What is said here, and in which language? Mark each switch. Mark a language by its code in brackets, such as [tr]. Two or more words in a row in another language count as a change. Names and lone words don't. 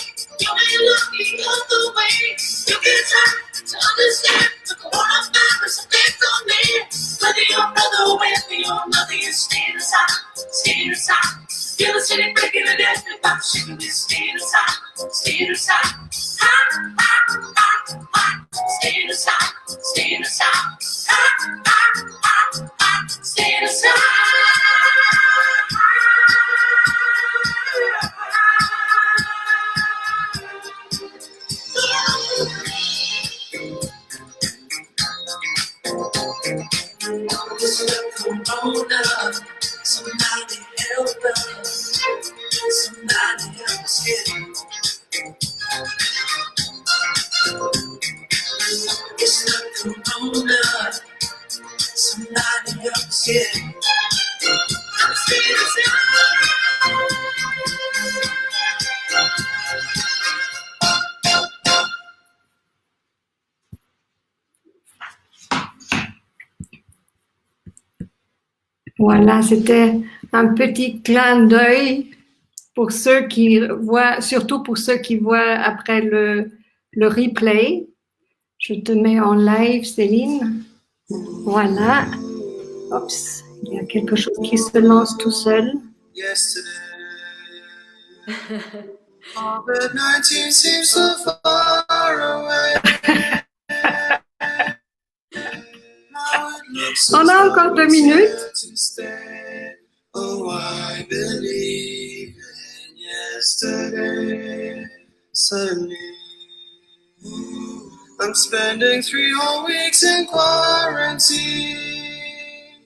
[en] You ain't looking the way. You can try to understand the coronavirus effect on me. Whether you're brother, whether you're mother, you stand aside, stand aside. Feel the city breaking and everybody shaking this, stand aside, stand aside. Ha, ha, ha, ha. Stand aside, stand aside. Ha, ha, ha, ha. Stand aside. This is Corona. Somebody help us. Somebody help us get it. It's not Corona. Somebody help us get it. I'm scared of [fr] Voilà, c'était un petit clin d'œil pour ceux qui voient, surtout pour ceux qui voient après le replay. Je te mets en live, Céline. Voilà. Oups, il y a quelque chose qui se lance tout seul. [en] COVID-19 seems so far away. [fr] On a encore 2 minutes. [en] Oh, I believe in yesterday. Suddenly, I'm spending 3 whole weeks in quarantine.